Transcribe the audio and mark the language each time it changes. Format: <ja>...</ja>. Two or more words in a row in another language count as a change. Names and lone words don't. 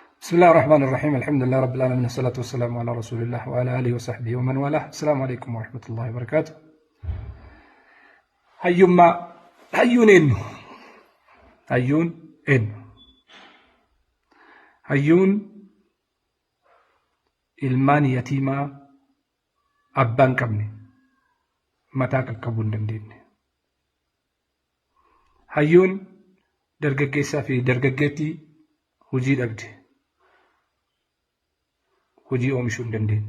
<ar>بسم الله الرحمن الرحيم. الحمد لله رب العالمين، الصلاة والسلام على رسول الله وعلى آله وصحبه ومن والاه. السلام عليكم ورحمة الله وبركاته.</ar> <om>هيون ilmaan yatiimaa abbaan qabne mataa qaqqabuu hin dandeenye. Hayyuun dargaggeessaa fi dargaggeettii hojii dhabde, hojii oomishuu hin dandeenye.</om>